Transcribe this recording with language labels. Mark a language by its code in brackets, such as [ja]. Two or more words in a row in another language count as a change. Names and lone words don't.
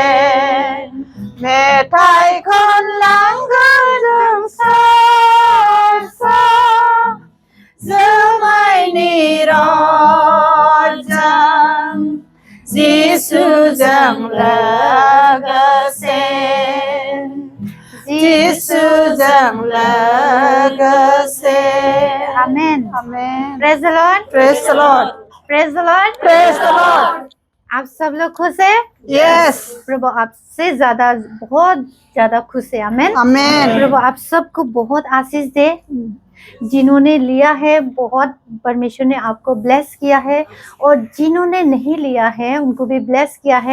[brx] मेथाइ खनलांगोन जों सासा जमाइनि राजा जिसुजों लोगोसे जिसुजों लोगोसे [en] Amen। [hi] आमेन [en] Praise the Lord। Praise the Lord Praise the Lord। Praise the Lord [hi] आप सब लोग खुश है? यस प्रभु आपसे ज्यादा बहुत ज्यादा खुश है। आमेन। आमेन प्रभु आप सबको बहुत आशीष दे। जिन्होंने लिया है बहुत परमेश्वर ने आपको ब्लेस किया है, और जिन्होंने नहीं लिया है उनको भी ब्लेस किया है।